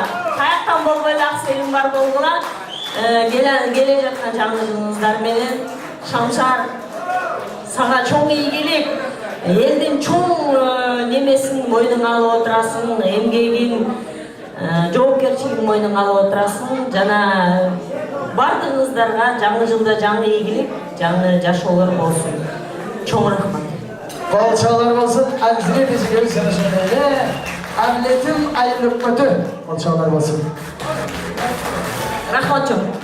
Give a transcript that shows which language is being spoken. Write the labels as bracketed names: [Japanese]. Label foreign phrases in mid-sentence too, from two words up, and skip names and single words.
[Kyrgyz] Каяктан болбой эле Аксы элим бар болгула. Келе жаткан жаңы жылыңыздар менен Шамшар сага чоң ийгилик, элдин чоң немесин мойнуңа алып отурасың, эмгегин, жоопкерчилигин мойнуңа алып отурасың. Жана бардыгыңыздарга жаңы жылда жаңы ийгилик, жаңы жашоолор болсун. Чоң рахмат. Балчалар болсын, Анзирет Ежегерис жанашырлары, Авлетим айлөкмөтү балчалар болсын. Рахмат чоң.